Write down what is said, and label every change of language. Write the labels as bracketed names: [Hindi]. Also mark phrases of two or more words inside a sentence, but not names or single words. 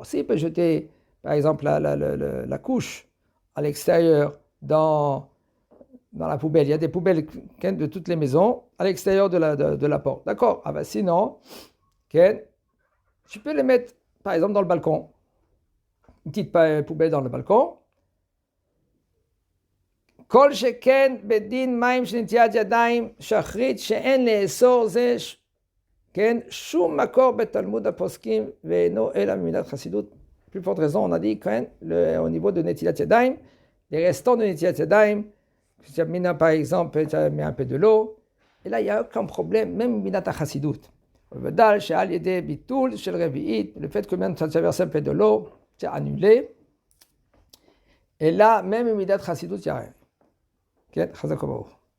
[French] S'il peut jeter, par exemple, la couche à l'extérieur, dans la poubelle. Il y a des poubelles de toutes les maisons à l'extérieur de la porte. D'accord? Ah ben sinon, tu peux les mettre, par exemple, dans le balcon. Une petite poubelle dans le balcon. [Hebrew] כל שכן בדין מים של נטיית ידיים שחרית שאין לאסור זה כן שום מקור בתלמוד הפוסקים ואינו אלא ממידת חסידות. [French] Plus forte raison, on a dit au niveau de [Hebrew] נטילת ידיים, [French] les restants de [Hebrew] נטילת ידיים, [French] si tu as mis par exemple, tu as mis un peu de l'eau, et là il n'y a aucun problème, même [Hebrew] מידת החסידות. ודל שעל ידי ביטול של רביעית, [French] le fait que même tu as versé un peu de l'eau, tu as annulé, et là même [Hebrew] מידת החסידות, [French] il n'y a rien. [Hebrew] כן, חזק וברוך.